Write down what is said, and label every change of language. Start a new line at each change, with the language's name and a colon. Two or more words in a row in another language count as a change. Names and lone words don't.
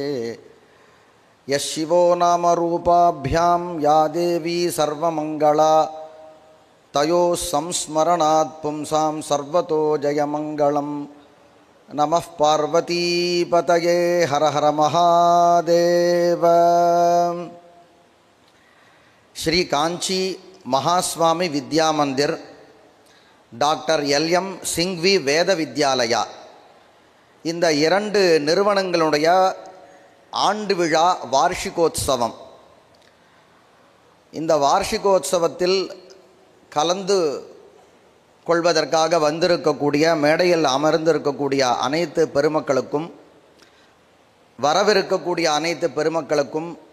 Sanskrit: यशिवो नाम रूपाभ्यां या देवी सर्वमंगला तयोः संस्मरणात् पुंसां सर्वतो जयमंगलम्। नमः पार्वतीपतये हर हर महादेव।
Tamil: श्री कांची महास्वामी विद्या मंदिर டாக்டர் எல்.எம். சிங்வி வேத வித்யாலயா இந்த இரண்டு நிறுவனங்களுடைய ஆண்டு விழா வார்ஷிகோத்சவம். இந்த வார்ஷிகோத்சவத்தில் கலந்து கொள்வதற்காக வந்திருக்கக்கூடிய மேடையில் அமர்ந்திருக்கக்கூடிய அனைத்து பெருமக்களுக்கும் வரவிருக்கக்கூடிய அனைத்து பெருமக்களுக்கும்